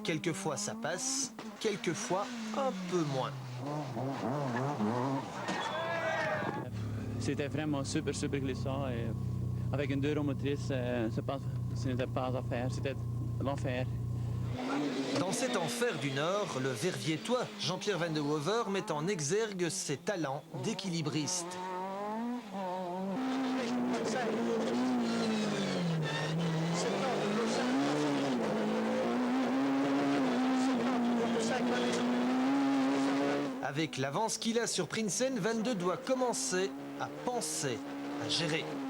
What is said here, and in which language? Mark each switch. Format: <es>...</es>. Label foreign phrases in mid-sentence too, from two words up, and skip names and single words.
<fr>Quelquefois ça passe, quelquefois un peu moins. C'était vraiment super glissant et avec une enduromotrice, ce n'était pas à faire, c'était l'enfer. Dans cet enfer du Nord, le Verviétois Jean-Pierre Van de Hover met en exergue ses talents d'équilibriste. Avec l'avance qu'il a sur Prinsen, Van de doit commencer à penser, à gérer.</fr>